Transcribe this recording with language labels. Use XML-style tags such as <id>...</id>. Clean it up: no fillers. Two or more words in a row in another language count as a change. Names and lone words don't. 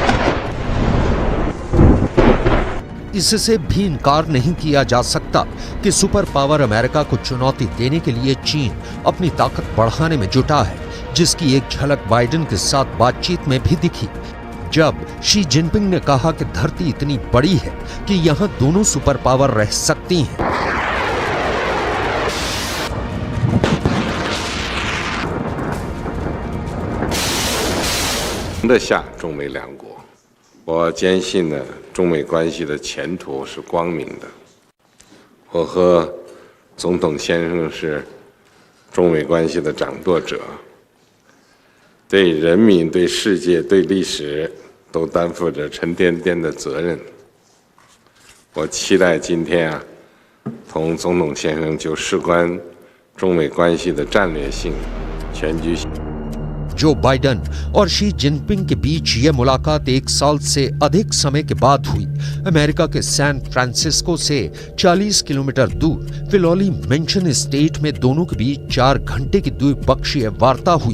<hi>इससे भी इनकार नहीं किया जा सकता कि</hi> <en>super power</en> <hi>अमेरिका को चुनौती देने के लिए चीन अपनी ताकत बढ़ाने में जुटा है, जिसकी एक झलक बाइडेन के साथ बातचीत में भी दिखी, जब शी जिनपिंग ने कहा कि धरती इतनी बड़ी है कि यहां दोनों</hi> <en>super power</en> <hi>रह सकती हैं।</hi> <zh>中美两国，我坚信呢，中美关系的前途是光明的。我和总统先生是中美关系的掌舵者，对人民、对世界、对历史都担负着沉甸甸的责任。我期待今天同总统先生就事关中美关系的战略性、全局性。</zh> <hi>जो बाइडेन और शी जिनपिंग के बीच यह मुलाकात 1 साल से अधिक समय के बाद हुई। अमेरिका के सैन फ्रांसिस्को से 40 किलोमीटर दूर फिलौली मेंशन स्टेट में दोनों के बीच 4 घंटे की द्विपक्षीय वार्ता हुई।</hi>